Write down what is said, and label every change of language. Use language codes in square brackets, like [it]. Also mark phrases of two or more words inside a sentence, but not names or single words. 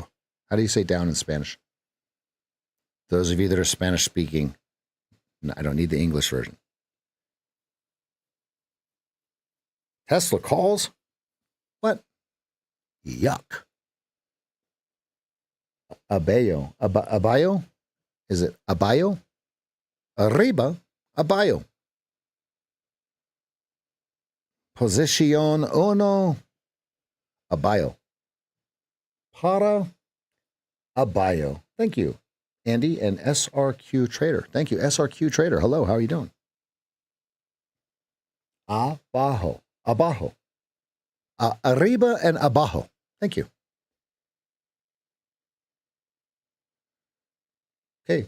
[en] How do you say down in Spanish? Those of you that are Spanish speaking, I don't need the English version. Tesla calls? What? Yuck. [es] Abayo. Abayo? [en] Is it abayo? [es] Arriba, abayo. Posición uno, abayo. Para, abayo. [en] Thank you, Andy and SRQ Trader. Thank you, SRQ Trader. Hello, how are you doing? [es] Abajo. Abajo. Arriba and abajo. [en] Thank you. Okay.